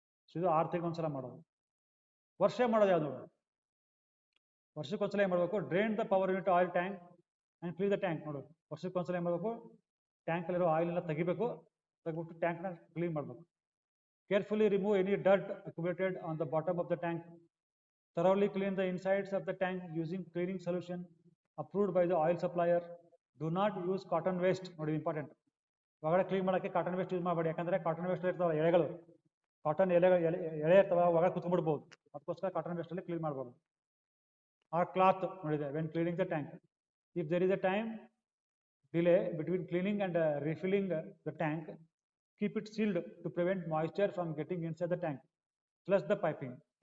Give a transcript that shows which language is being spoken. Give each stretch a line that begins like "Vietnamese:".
Kannada: So ಇದು 6 ತಿಂಗಳು ಒಂದ್ಸಲ ಮಾಡೋದು. ವರ್ಷ ಮಾಡೋದು ಯಾವ್ದು ನೋಡೋದು. ವರ್ಷಕ್ಕೊಂದ್ಸಲ ಏನು ಮಾಡಬೇಕು,
English: Drain the power unit oil tank and clean the tank.
Kannada: ನೋಡೋದು ವರ್ಷಕ್ಕೊಂದ್ಸಲ ಏನು ಮಾಡಬೇಕು, ಟ್ಯಾಂಕಲ್ಲಿರೋ ಆಯಿಲ್ ಎಲ್ಲ ತೆಗಿಬಿಟ್ಟು ಟ್ಯಾಂಕ್ನ ಕ್ಲೀನ್ ಮಾಡಬೇಕು.
English: Carefully remove any dirt accumulated on the bottom of the tank. Thoroughly clean the insides of the tank using cleaning solution approved by the oil supplier. Do not use cotton waste.
Kannada: ನೋಡಿ
English: Important.
Kannada: ಒಳಗಡೆ clean ಮಾಡೋಕ್ಕೆ cotton waste use ಮಾಡಬೇಡಿ. ಯಾಕಂದ್ರೆ cotton waste ಇರ್ತಾವೆ ಎಳೆಗಳು, cotton ಎಳೆ ಇರ್ತಾವೆ, ಒಳಗಡೆ ಕುತ್ಕೊಂಡ್ಬಿಡ್ಬೋದು. ಅದಕ್ಕೋಸ್ಕರ ಕಾಟನ್ ವೇಸ್ಟ್ ಅಲ್ಲಿ ಕ್ಲೀನ್ ಮಾಡಬಹುದು. ಆ ಕ್ಲಾತ್ ನೋಡಿದೆ
English: When cleaning the tank. If there is a time delay between cleaning and refilling the tank, keep it sealed to prevent moisture from getting inside the tank. Plus the piping.